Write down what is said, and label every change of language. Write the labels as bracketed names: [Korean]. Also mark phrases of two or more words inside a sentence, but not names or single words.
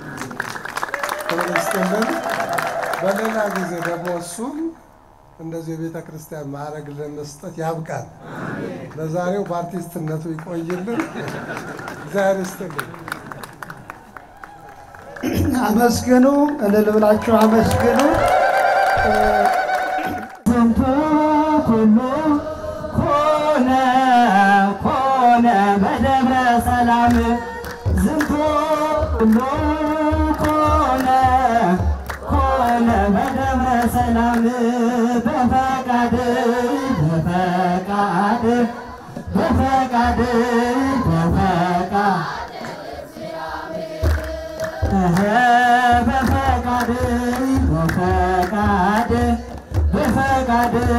[Amharic] በሌላ ጊዜ ደግሞ እሱም እንደዚህ የቤተ ክርስቲያን ማዕረግ ለመስጠት ያብቃል። ለዛሬው በአርቲስትነቱ ይቆይልን። እግዚአብሔር ይስጥልን። አመስግኑ፣ እልል ብላችሁ አመስግኑ። [Geez] ዝንቱ ኩሉ ኮነ በደብረ ሰላም ዝንቱ ኩሉ ኮነ በደብረ ሰላም በፈቃድ በፈቃድ